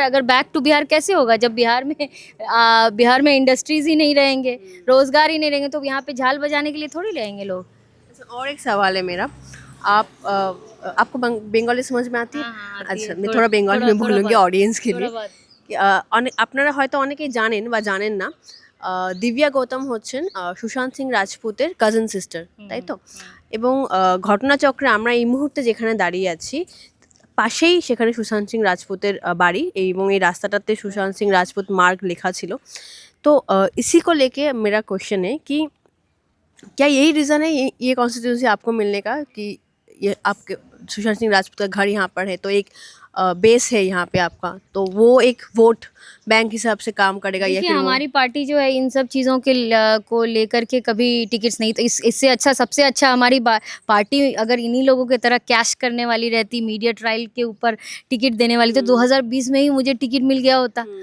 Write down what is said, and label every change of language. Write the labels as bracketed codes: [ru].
[hi] अगर back to Bihar कैसे होगा जब बिहार में इंडस्ट्रीज ही नहीं रहेंगे, रोजगार ही नहीं रहेंगे, तो यहाँ पे झाल बजाने के लिए थोड़ी रहेंगे लोग। और एक सवाल है मेरा, आपको बंगाली समझ में आती है? हाँ, अच्छा, मैं थोड़ा बंगाली में बोलूँगी ऑडियंस के लिए। [bn] আপনারা হয়তো অনেকেই জানেন বা জানেন না, দিব্যা গৌতম হচ্ছেন সুশান্ত সিং রাজপুতের কাজিন সিস্টার, তাই তো? এবং ঘটনাচক্রে আমরা এই মুহূর্তে যেখানে দাঁড়িয়ে আছি পাশেই সেখানে সুশান্ত সিং রাজপুতের বাড়ি, এবং এই রাস্তাটাতে সুশান্ত সিং রাজপুত [hi] मार्ग लिखा [bn] ছিল। [hi] तो इसी को लेके मेरा क्वेश्चन है कि क्या यही रीज़न है ये कॉन्स्टिट्यूंसी आपको मिलने का, कि ये आपके सुशांत सिंह राजपूत का घर यहाँ पर है, तो एक बेस है यहाँ पे आपका, तो वो एक वोट बैंक हिसाब से काम करेगा? या फिर हमारी पार्टी जो है इन सब चीज़ों को लेकर के कभी टिकट्स नहीं, तो इससे अच्छा, सबसे अच्छा हमारी पार्टी अगर इन्हीं लोगों की तरह कैश करने वाली रहती, मीडिया ट्रायल के ऊपर टिकट देने वाली, तो 2020 में ही मुझे टिकट मिल गया होता।